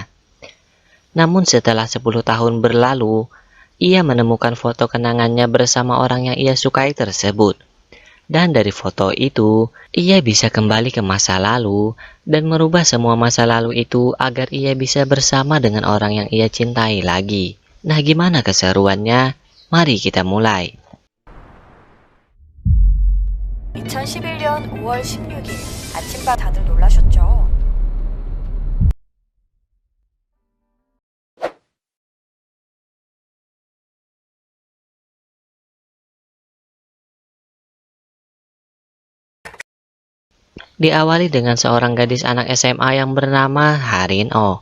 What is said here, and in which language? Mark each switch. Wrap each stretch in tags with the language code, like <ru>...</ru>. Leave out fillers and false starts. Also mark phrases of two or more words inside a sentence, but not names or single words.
<id>Namun setelah 10 tahun berlalu, ia menemukan foto kenangannya bersama orang yang ia sukai tersebut. Dan dari foto itu, ia bisa kembali ke masa lalu dan merubah semua masa lalu itu agar ia bisa bersama dengan orang yang ia cintai lagi. Nah, gimana keseruannya? Mari kita mulai.</id> <ko>2011년 5월 16일 아침밥 다들 놀라셨죠?</ko> <id>Diawali dengan seorang gadis anak SMA yang bernama Harin Oh.</id>